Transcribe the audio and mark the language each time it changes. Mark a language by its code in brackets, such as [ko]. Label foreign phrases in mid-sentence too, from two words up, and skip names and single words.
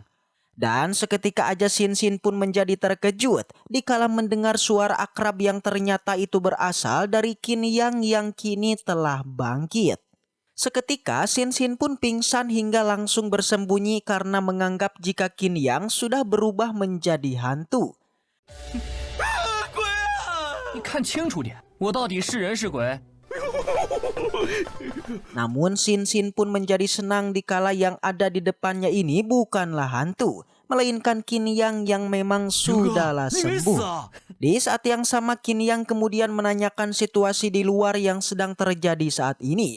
[id] Dan seketika aja Xin Xin pun menjadi terkejut dikala mendengar suara akrab yang ternyata itu berasal dari Qin Yang yang kini telah bangkit. Seketika Xin Xin pun pingsan hingga langsung bersembunyi karena menganggap jika Qin Yang sudah berubah menjadi hantu. [zh] 你看清楚点，我到底是人是鬼？ [id] Namun Xin Xin pun menjadi senang dikala yang ada di depannya ini bukanlah hantu, melainkan Qin Yang yang memang sudahlah sembuh. Di saat yang sama Qin Yang kemudian menanyakan situasi di luar yang sedang terjadi saat ini.